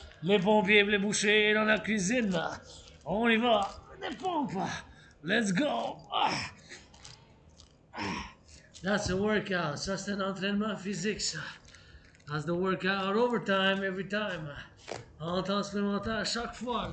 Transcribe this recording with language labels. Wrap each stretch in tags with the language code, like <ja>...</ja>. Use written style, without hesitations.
<fr>Les pompiers et les bouchers dans la cuisine. On y va. Les pompes. Let's go.</fr> <en>That's a workout.</en> <fr>Ça, c'est un entraînement physique, ça.</fr> <en>That's the workout overtime every time.</en> <fr>En temps supplémentaire chaque fois.</fr>